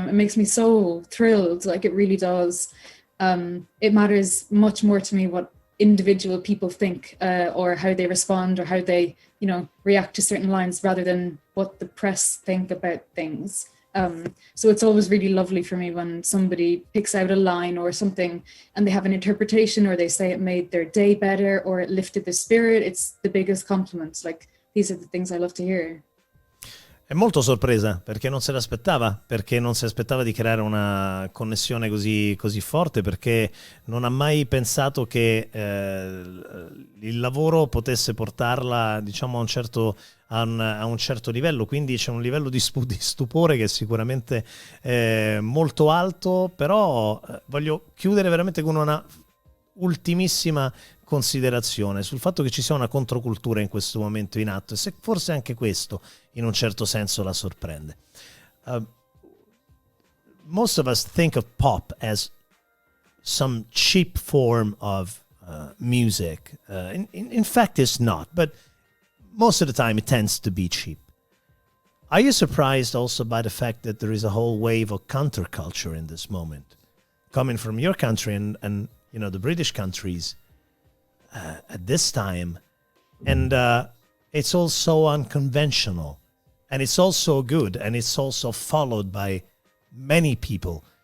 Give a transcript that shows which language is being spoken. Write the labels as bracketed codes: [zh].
[en] It makes me so thrilled, like it really does. It matters much more to me what individual people think or how they respond or how they, react to certain lines rather than what the press think about things. So it's always really lovely for me when somebody picks out a line or something and they have an interpretation, or they say it made their day better or it lifted the spirit. It's the biggest compliments. Like, these are the things I love to hear. [it] È molto sorpresa perché non se l'aspettava, perché non si aspettava di creare una connessione così forte, perché non ha mai pensato che il lavoro potesse portarla, diciamo, a un certo livello. Quindi c'è un livello di stupore che è sicuramente molto alto, però voglio chiudere veramente con una ultimissima considerazione sul fatto che ci sia una controcultura in questo momento in atto, e se forse anche questo in un certo senso la sorprende. [en] Most of us think of pop as some cheap form of music. In fact, it's not, but most of the time it tends to be cheap. Are you surprised also by the fact that there is a whole wave of counterculture in this moment, coming from your country and the British countries at this time, and it's also unconventional, and it's also good, and it's also followed by many people.